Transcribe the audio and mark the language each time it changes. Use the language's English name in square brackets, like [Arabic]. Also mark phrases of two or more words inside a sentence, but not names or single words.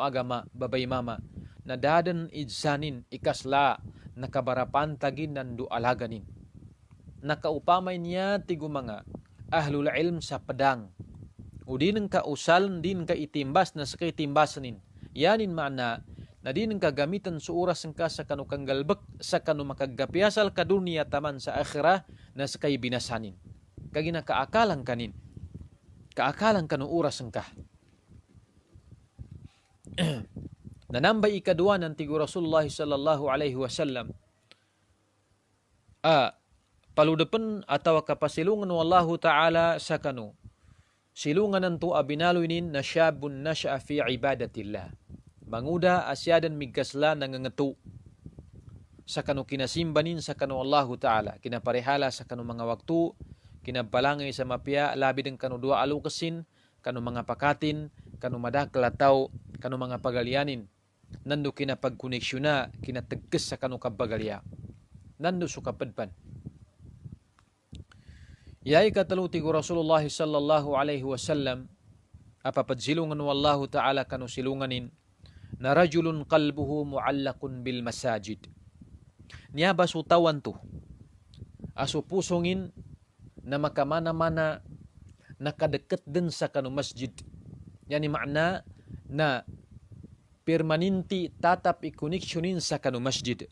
[Maguindanaon] agama babay mama na dadan idsanin ikasla nakabarapan tagin nandu alaganin nakaupamay niya tigo mga [Arabic] أهل العلم [Maguindanaon] sa pedang udin ka usal din ka itimbas na sakay timbasanin yanin mana na din ka gamitan sa oras ka sa kanu kanggalbek sa kanu makagapiasal ka dunia taman sa akhirah na sakay binasanin kagina kaakalan kanin kaakalan kanu oras ka nanambay ikadua ng tigo Rasulullah [Arabic] صلى الله عليه وسلم [Maguindanaon] paludapan atawa kapasilungan wallahu ta'ala sa kanu silungan nanto abinaluinin na syabun [Arabic] نشأ في عبادة الله [Maguindanaon] manguda asyadan migasla nangangetu sa kanu kinasimbanin sa kanu Allahu Ta'ala kinaparehala sa kanu mga waktu kinabalangay sa mapya labi ng kanu dua alukasin kanu mga pakatin kanu madaklataw kanu mga pagalianin nando kinapagkoneksyon kinatagkes sa kanu kabagalya nando sukapadpan yay kataluti ko Rasulullah [Arabic] صلى الله عليه وسلم [Maguindanaon] apapadsilungan wallahu Ta'ala kanu silunganin na [Arabic] رجل قلبه معلق بالمساجد. [Maguindanaon] Niya basutawan to. Aso pusongin na makamana-mana nakadeket din sa kanu masjid. Yani makna na permanenti tatap ikoneksyonin sa kanu masjid.